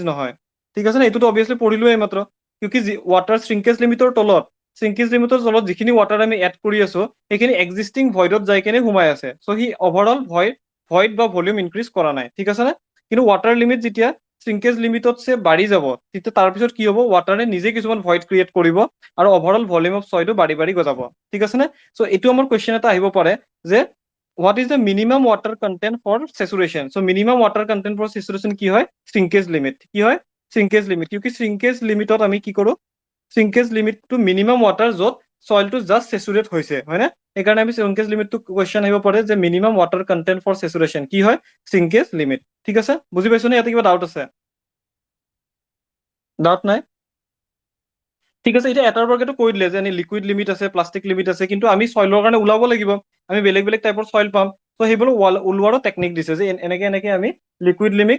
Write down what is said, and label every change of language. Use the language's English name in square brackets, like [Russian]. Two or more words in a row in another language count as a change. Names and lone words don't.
[Assamese] নহয় ঠিক আছে নে এইটোতো অবভিয়াছলি পঢ়িলোৱে মাত্ৰ কিউকি [English] water shrinkage limit [Assamese] তলত যিখিনি ওয়াটাৰ আমি এড কৰি আছো সেইখিনি [English] existing void [Assamese] যাই কেনে সোমাই আছে [English] so the overall void [Assamese] বা [English] volume increase [Assamese] কৰা নাই ঠিক আছে নে কিন্তু [English] water limit [Assamese] যেতিয়া [English] shrinkage limit [Assamese] বাঢ়ি যাব তেতিয়া তাৰপিছত কি হ'ব ওয়াটাৰে নিজে কিছুমান [English] void create [Assamese] কৰিব আৰু [English] overall volume of soil [Assamese] বাঢ়ি বাঢ়ি গৈ যাব ঠিক আছে নে সো এইটো আমাৰ কোৱেশ্চন এটা আহিব পাৰে যে [English] what is the minimum water content for saturation so minimum water content for saturation [Assamese] কি হয় [English] shrinkage limit [Assamese] কি হয় [English] shrinkage limit [Assamese] কিউকি [English] shrinkage limit [Assamese] ত আমি কি কৰো [English] shrinkage limit to minimum water [Assamese] যত [English] soil to just saturate [Assamese] হৈছে হয় না এইকাৰণে আমি [English] shrinkage limit to [Assamese] question আহিব পাৰে যে [English] minimum water content for saturation [Assamese] কি হয় [English] shrinkage limit [Assamese] ঠিক আছে বুজি পাইছো নে ইয়াতে কিবা ডাউট আছে ডাউট নাই ঠিক আছে এতিয়া এটাৰ পৰাটো কৈ দিলে যে [English] liquid limit [Assamese] আছে [English] plastic limit [Assamese] আছে কিন্তু আমি সইলৰ কাৰণে ওলাব লাগিব আমি বেলেগ বেলেগ টাইপৰ সইল পাম তো সেইবোৰ ওলোৱাৰো টেকনিক দিছে যে এনেকে আমি [English] liquid limit